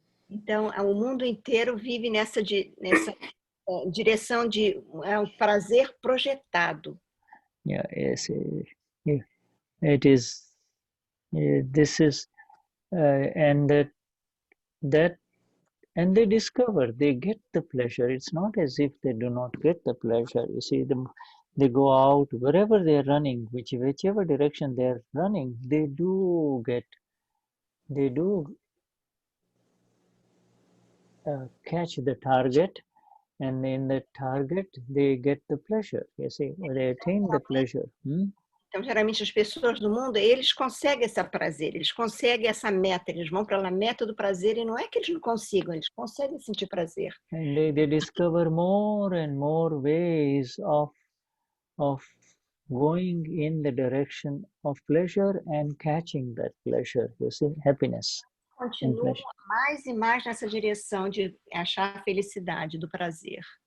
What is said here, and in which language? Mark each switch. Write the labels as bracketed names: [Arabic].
[Portuguese] Então, o mundo inteiro vive nessa direção de prazer projetado. [English] Yeah, yes, it is. This is, and that, and they discover, they get the pleasure. It's not as if they do not get the pleasure. You see, they go out wherever they are running, whichever direction they are running, they do catch the target, and in the target they get the pleasure. You see, they attain the pleasure. [Portuguese] Então, geralmente, as pessoas do mundo, eles conseguem esse prazer, eles conseguem essa meta, eles vão para a meta do prazer, e não é que eles não consigam, eles conseguem sentir prazer. [English] And they discover more and more ways of going in the direction of pleasure and catching that pleasure, you see, happiness. [Portuguese] Continuam mais e mais nessa direção de achar a felicidade do prazer.